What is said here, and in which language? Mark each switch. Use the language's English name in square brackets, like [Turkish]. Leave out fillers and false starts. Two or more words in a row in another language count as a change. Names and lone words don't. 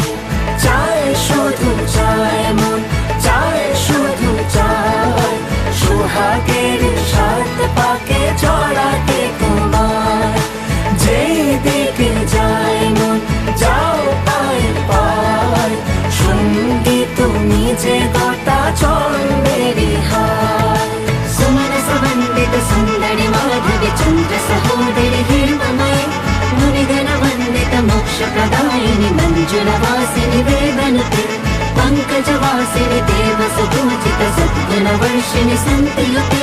[Bangla] চায় শুধু চায় মন, চায় শুধু চায় সোহাগের সাত পাকে চড়াতে তোমায়। যেই দিকে যায় মন যাও পায় পায়, সঙ্গী তুমি যে গোটা জন্মেরই হার। [Sanskrit] सुमनस वन्दित सुन्दरि माधवि चन्द्र सहोदरि हिममये, मुनिगण वन्दित मोक्षप्रदायिनि मञ्जुलवासिनि वेदनुते, पङ्कजवासिनि देवसुपूजित सद्गुणवर्षिणि सन्तियुते।